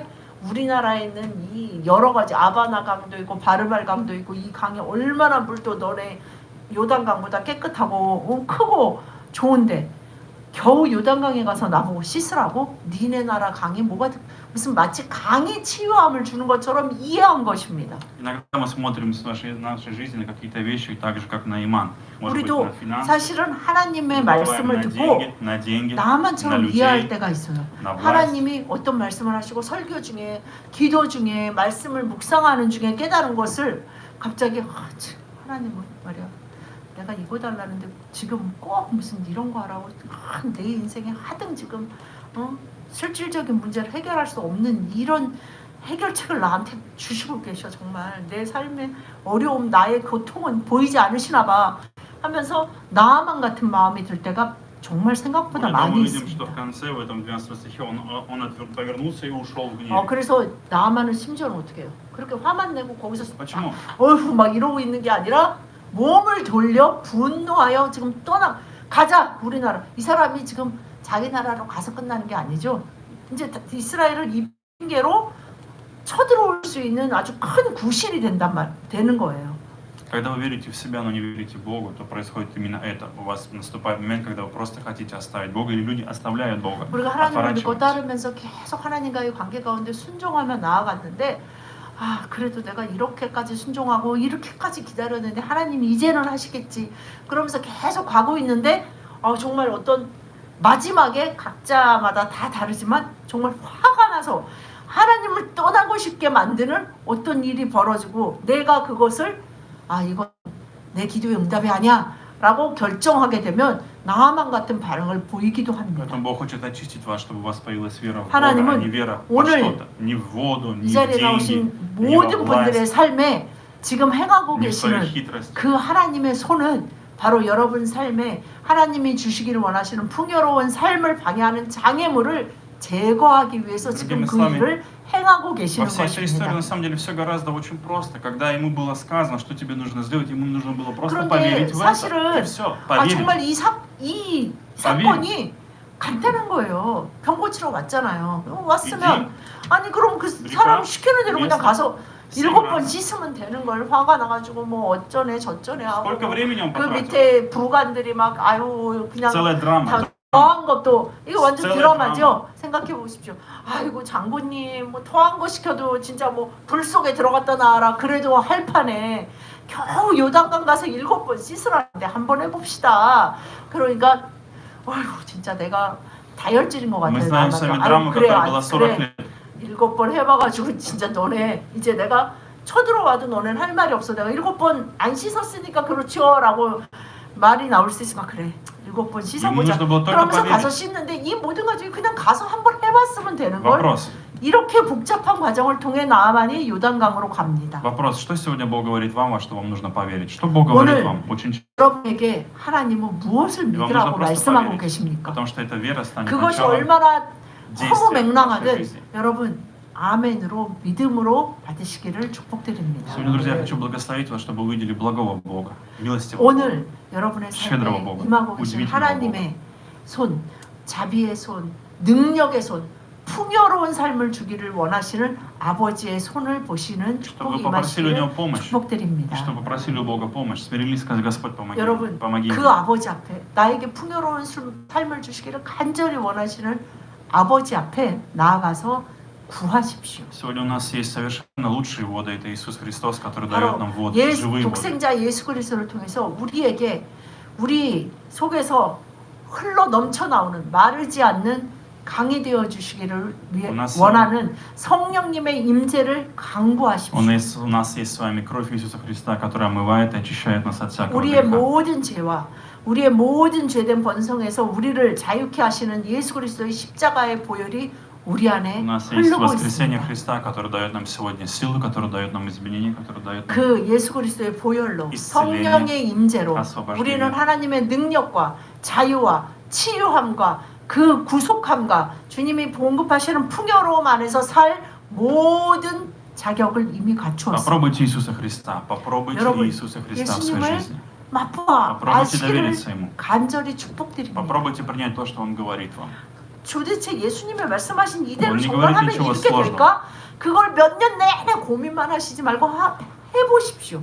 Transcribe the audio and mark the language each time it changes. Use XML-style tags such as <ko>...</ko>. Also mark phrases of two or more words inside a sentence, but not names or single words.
<ko>우리나라에 있는 이 여러 가지 아바나 강도 있고 바르발 강도 있고 이 강이 얼마나 물도 너네 요단강보다 깨끗하고 크고 좋은데 겨우 요단강에 가서 나보고 씻으라고? 니네 나라 강이 뭐가 무슨 마치 강이 치유함을 주는 것처럼 이해한 것입니다.</ko> <ru>Иногда мы смотрим в нашей жизни на какие-то вещи, так же, как Наиман. Может быть,</ru> <ko>우리도</ko> <ru>на финансы,</ru> <ko>사실은 하나님의 말씀을</ko> <ru>на</ru> <ko>듣고</ko> <ru>деньги, на деньги, на</ru> <ko>나만처럼 이해할</ko> <ru>людей,</ru> <ko>때가 있어요.</ko> <ru>на власть.</ru> <ko>하나님이 어떤 말씀을 하시고 설교 중에 기도 중에 말씀을 묵상하는 중에 깨달은 것을 갑자기 하나님은 말이야 내가 이거 달라는데 지금 꼭 무슨 이런 거 하라고 내 인생에 하등 지금 실질적인 문제를 해결할 수 없는 이런 해결책을 나한테 주시고 계셔. 정말 내 삶의 어려움 나의 고통은 보이지 않으시나 봐 하면서 나만 같은 마음이 들 때가 정말 생각보다</ko> <ru>Более того,</ru> <ko>많이</ko> <ru>мы видим, что</ru> <ko>있습니다.</ko> <ru>в конце, в этом 12 стихе, он повернулся и ушел в гневе.</ru> <ko>그래서 나만은 심지어는 어떻게 해요? 그렇게 화만 내고 거기서</ko> <ru>Почему?</ru> <ko>어휴 막 이러고 있는 게 아니라 몸을 돌려 분노하여 지금 가자 우리나라. 이 사람이 지금 자기 나라로 가서 끝나는 게 아니죠. 이제 이스라엘을 이 핑계로 쳐들어올 수 있는 아주 큰 구실이 되는 거예요.</ko> <ru>Когда вы верите в себя, но не верите Богу, то происходит именно это. У вас наступает момент, когда вы просто хотите оставить Бога, или люди оставляют Бога,</ru> <ko>우리가 하나님을 믿고</ko> <ru>отворачиваются.</ru> <ko>따르면서 계속 하나님과의 관계 가운데 순종하며 나아갔는데 그래도 내가 이렇게까지 순종하고 이렇게까지 기다렸는데 하나님이 이제는 하시겠지 그러면서 계속 가고 있는데 정말 어떤 마지막에 각자마다 다 다르지만 정말 화가 나서 하나님을 떠나고 싶게 만드는 어떤 일이 벌어지고 내가 그것을 이건 내 기도의 응답이 아니야 라고 결정하게 되면 나만 같은 반응을 보이기도 합니다.</ko> <ru>Поэтому Бог хочет очистить вас, чтобы у вас появилась вера в Бога,</ru> <ko>하나님은</ko> <ru>а не вера во</ru> <ko>오늘</ko> <ru>что-то, не в воду,</ru> <ko>이</ko> <ru>не в</ru> <ko>자리에</ko> <ru>деньги,</ru> <ko>나오신</ko> <ru>не во</ru> <ko>모든 분들의</ko> <ru>власть.</ru> <ko>삶에 지금 행하고</ko> <ru>не в своей</ru> <ko>계시는</ko> <ru>хитрости.</ru> <ko>그 하나님의 손은 바로 여러분 삶에 하나님이 주시기를 원하시는 풍요로운 삶을 방해하는 장애물을 제거하기 위해서 지금 그 일을 행하고</ko> <ru>Во</ru> <ko>계시는</ko> <ru>всей этой истории</ru> <ko>것입니다.</ko> <ru>на самом деле все гораздо очень просто. Когда ему было сказано, что тебе нужно сделать, ему нужно было просто</ru> <ko>그런데</ko> <ru>поверить в это.</ru> <ko>사실은</ko> <ru>И все,</ru> <ko>아,</ko> <ru>поверить.</ru> <ko>정말 이 사건이 간단한 거예요. 병 고치러 왔잖아요. 왔으면 아니 그럼 그 사람 시키는 대로 그냥 가서 7번 씻으면 되는 걸 화가 나가지고 뭐 어쩌네 저쩌네 하고</ko> <ru>Сколько времени он</ru> <ko>그</ko> <ru>потратил?</ru> <ko>밑에 부관들이 막 아유 그냥</ko> <ru>Целая драма.</ru> <ko>다 더한 것도 이거 완전 셀럽 드라마죠. 생각해 보십시오. 아이고 장군님 뭐 더한 거 시켜도 진짜 뭐 불 속에 들어갔다 나와라 그래도 할 판에 겨우 요단강 가서 7번 씻으라는데 한번 해봅시다. 그러니까 아이고 진짜 내가 다혈질인 것</ko> <ru>Мы</ru> <ko>같아요.</ko> <ru>знаем с вами</ru> <ko>아유,</ko> <ru>драму,</ru> <ko>그래,</ko> <ru>которая была 40</ru> <ko>그래.</ko> <ru>лет.</ru> <ko>7번 해봐가지고 진짜 너네 이제 내가 쳐들어와도 너넨 할 말이 없어. 내가 7번 안 씻었으니까 그렇지요라고 말이 나올 수 있으면 그래 7번 씻어보자.</ko> <ru>нужно было только</ru> <ko>그러면서</ko> <ru>поверить.</ru> <ko>가서 씻는데 이 모든 가지고 그냥 가서 한번 해봤으면 되는 걸</ko> <ru>Вопрос.</ru> <ko>이렇게 복잡한 과정을 통해 나아만이 요단강으로 갑니다.</ko> <ru>Вопрос. Что сегодня Бог говорит вам, во что вам нужно поверить? Что Бог говорит вам? Очень часто.</ru> <ko>여러분에게 하나님은 무엇을</ko> <ru>И вам нужно</ru> <ko>믿으라고</ko> <ru>просто</ru> <ko>말씀하고</ko> <ru>поверить.</ru> <ko>계십니까?</ko> <ru>Потому что эта вера станет</ru> <ko>그것이</ko> <ru>началом</ru> <ko>얼마나</ko> <ru>действия</ru> <ko>허무</ko> <ru>в вашей</ru> <ko>맹랑하든</ko> <ru>жизни.</ru> <ko>여러분 아멘으로 믿음으로 받으시기를 축복드립니다.</ko> <ru>Сегодня, друзья, я хочу благословить вас, чтобы вы увидели благого Бога, милостивого Бога.</ru> <ko>오늘 여러분의</ko> <ru>щедрого</ru> <ko>삶에</ko> <ru>Бога,</ru> <ko>임하고 계신</ko> <ru>удивительного</ru> <ko>하나님의 손, 자비의 손, 능력의 손, 풍요로운 삶을 주기를 원하시는 아버지의 손을 보시는</ko> <ru>Чтобы</ru> <ko>축복이</ko> <ru>вы попросили у Него</ru> <ko>임하시기를</ko> <ru>помощь,</ru> <ko>축복드립니다.</ko> <ru>чтобы попросили у Бога помощь, смирились, сказали, Господь, помоги,</ru> <ko>여러분</ko> <ru>помоги</ru> <ko>그</ko> <ru>мне.</ru> <ko>아버지 앞에 나에게 풍요로운 삶을 주시기를 간절히 원하시는 아버지 앞에 나아가서 구하십시오.</ko> <ru>Сегодня у нас есть совершенно лучшие воды, это Иисус Христос, который дает</ru> <ko>바로</ko> <ru>нам воду,</ru> <ko>예수,</ko> <ru>живые воды.</ru> <ko>독생자 예수 그리스도를 통해서 우리에게 우리 속에서 흘러 넘쳐 나오는 마르지 않는 강이 되어 주시기를 위해 원하는 성령님의 임재를 강구하십시오.</ko> <ru>У нас есть с вами кровь Иисуса Христа, которая омывает и очищает нас от всякого</ru> <ko>우리의</ko> <ru>греха.</ru> <ko>모든 죄와 우리의 모든 죄된 번성에서 우리를 자유케 하시는 예수 그리스도의 십자가의 보혈이 우리 안에</ko> <ru>У нас есть</ru> <ko>흐르고</ko> <ru>воскресение</ru> <ko>있습니다.</ko> <ru>Христа, который дает нам сегодня силу, который дает нам изменения, который дает нам</ru> <ko>그 예수 그리스도의 보혈로 있으려니 성령의 임재로 가서 우리는 하나님의 능력과 자유와 치유함과 그 구속함과 주님이 공급하시는 풍요로움 안에서 살 모든 자격을 이미 갖추었습니다.</ko> <ru>Попробуйте Иисуса Христа, попробуйте</ru> <ko>여러분,</ko> <ru>Иисуса Христа в своей</ru> <ko>예수님을</ko> <ru>жизни.</ru> <ko>맛보아</ko> <ru>Попробуйте</ru> <ko>아시기를</ko> <ru>довериться Ему.</ru> <ko>간절히 축복드립니다.</ko> <ru>Попробуйте принять то, что Он говорит вам.</ru> <ko>도대체 예수님이 말씀하신 이대로 뭔 정말 하면 이거를 이렇게 미쳐서 될까? 그걸 몇 년 내내 고민만 하시지 말고 해보십시오.</ko>